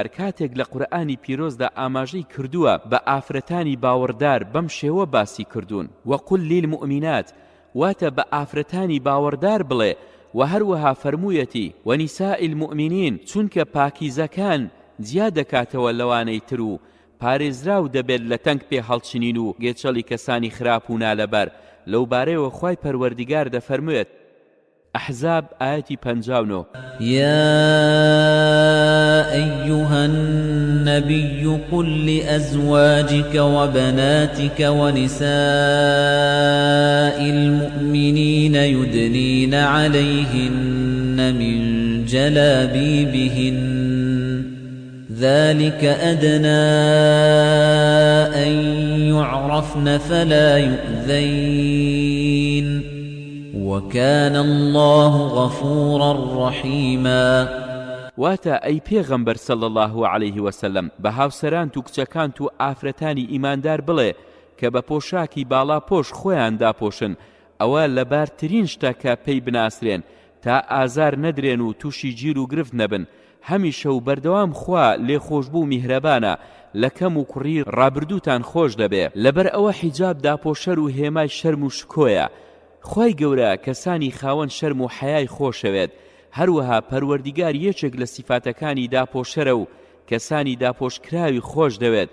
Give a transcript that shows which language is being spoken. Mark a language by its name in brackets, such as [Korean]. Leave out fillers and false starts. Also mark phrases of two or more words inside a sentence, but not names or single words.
[Central Kurdish] کاتێک لە قورئانی پیرۆزدا ئاماژەی کردووە بە ئافرەتانی باوەڕدار بەم شێوە باسی کردوون [Arabic] وەقل للمؤمنات [Central Kurdish] واتە بە ئافرەتانی باوەڕدار بڵێ و هەروەها فەرموویەتی [Arabic] وەنیساء المؤمنین [Central Kurdish] چونکە پاکیزەکان جیا دەکاتەوە لەوانەی تر و پارێزراو دەبێت لە تەنگ پێ هەڵچنین و گێچەڵی کەسانی خراپ و نالەبەر لەو بارەیەوە خوای پەروەردگار دەفەرموێت. أحزاب آياتي 59 [Arabic] يا أيها النبي قل لأزواجك وبناتك ونساء المؤمنين يدنين عليهن من جلابيبهن ذلك أدنى أن يعرفن فلا يؤذين وكان الله غفورا رحيما. [Central Kurdish] واتا أي پیغمبر [Arabic] صلى الله عليه وسلم [Central Kurdish] بهاوسران تو کچەکان تو ئافرەتانی ئیماندار بڵێ کە بە پۆشاکی باڵا پۆش خۆیان داپۆشن ئەوە لەبارترین شتە کە پێی بناسرێن تا ئازار نەدرێن و تووشی گیر و گرفت نەبن هەمیشە و بەردەوام خوا لێخۆشبوو میهرەبانە لە کەم و کوڕی ڕابردووتان خۆش دەبێ لەبەر ئەوە حیجاب داپۆشەر و هێمای شەرم و شکۆیە خوای گەورە کەسانی خاوەن شەرم و حەیای خۆشەوێت هەروەها پەروەردیگار یەکێک لە سیفاتەکانی داپۆشەرە و کەسانی داپۆشکراوی خۆش دەوێت.